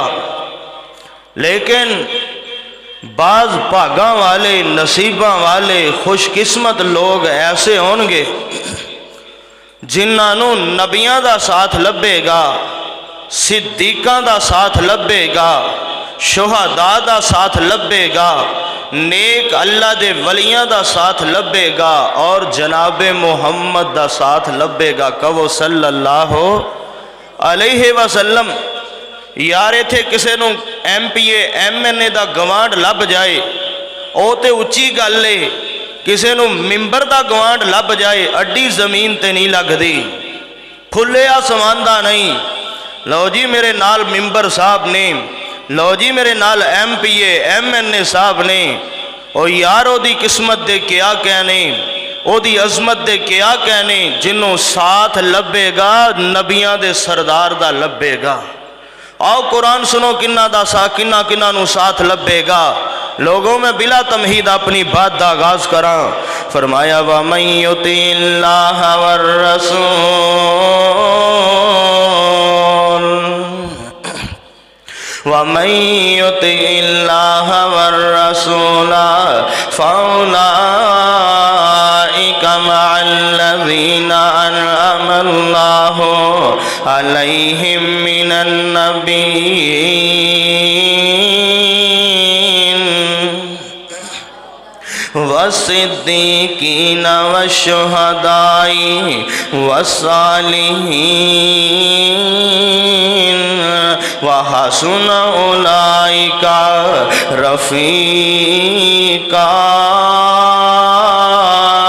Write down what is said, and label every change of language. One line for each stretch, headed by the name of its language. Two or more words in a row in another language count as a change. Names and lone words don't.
Punjabi: لیکن باز بھاگا والے، نصیبا والے، خوش قسمت لوگ ایسے ہوں گے جنہاں نے نبیاں دا ساتھ لبھے گا، صدیقاں دا ساتھ لبھے گا، شہدا دا ساتھ لبھے گا، نیک اللہ دے ولیاں دا ساتھ لبھے گا اور جنابِ محمد دا ساتھ لبھے گا.
Arabic: कहो صلى الله عليه وسلم.
Punjabi: یار اتھے کسی نوں MPA MNA دا گوانڈ لبھ جائے او تے اچی گل ہے، کسی نوں ممبر دا گوانڈ لبھ جائے اڈی زمین تے نہیں لگدی، کھلے آسمان دا نہیں. لو جی میرے نال ممبر صاحب نے، لو جی میرے نال MPA MNA صاحب نے. او یار اودی قسمت دے کیا کہنے، اودی عظمت دے کیا کہنے جنہاں ساتھ لبھے گا نبیاں دے سردار دا لبھے گا. آؤ قرآن سنو کناں دا ساتھ کناں کناں نوں ساتھ لبھے گا. لوگوں میں بلا تمہید اپنی بات دا آغاز کراں.
Arabic: फरमाया ومن يطع الله والر رسول ومن يطع الله والرسول فأولئك مع الذين أنعم الله عليهم من النبيين والصديقين والشهداء والصالحين وحسن أولئك رفيقا.